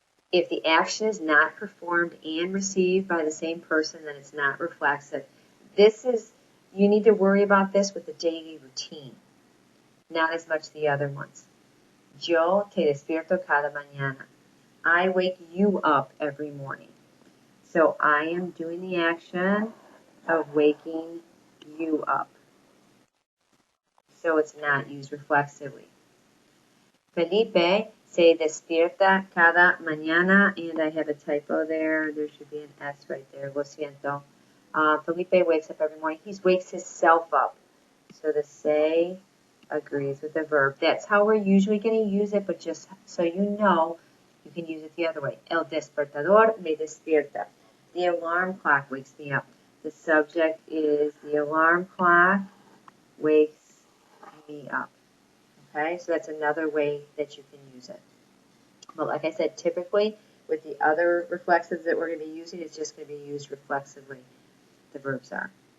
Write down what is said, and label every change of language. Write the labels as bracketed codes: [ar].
[en] If the action is not performed and received by the same person, then it's not reflexive. You need to worry about this with the daily routine, not as much the other ones. [es] Yo te despierto cada mañana. [en] I wake you up every morning. So I am doing the action of waking you up. So it's not used reflexively. [es] Felipe se despierta cada mañana, [en] and I have a typo there. There should be an S right there. [es] Lo siento. [en] Felipe wakes up every morning. He wakes himself up. So the se agrees with the verb. That's how we're usually going to use it, but just so you know, you can use it the other way. [es] El despertador me despierta. [en] The alarm clock wakes me up. The subject is the alarm clock wakes me up. Okay, so that's another way that you can use it. But like I said, typically with the other reflexives that we're going to be using, it's just going to be used reflexively. The verbs are.